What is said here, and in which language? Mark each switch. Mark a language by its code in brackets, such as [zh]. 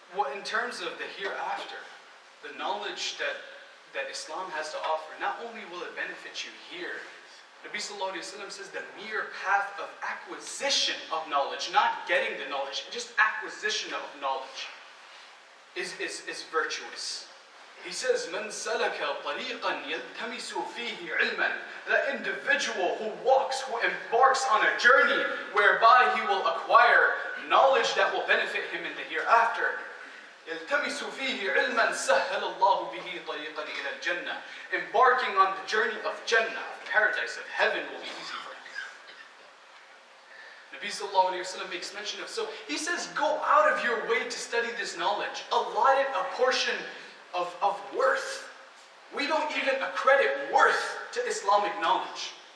[en] In terms of the hereafter, the knowledge that Islam has to offer, not only will it benefit you here, Nabi sallallahu alayhi wa sallam says the mere path of acquisition of knowledge, not getting the knowledge, just acquisition of knowledge is virtuous. He says, [ar] "Man salaka tariqan yaltamisu fihi ilman." [en] The individual who embarks on a journey whereby he will acquire knowledge that will benefit him in the hereafter. [ar] يلتمس فيه علما سهل الله به طريقا إلى الجنة. [en] Embarking on the journey of Jannah, paradise of heaven, will be easy for him. Nabi sallallahu alayhi wa sallam makes mention of, so he says, go out of your way to study this knowledge. Allot it a portion of worth. We don't even accredit worth to Islamic knowledge.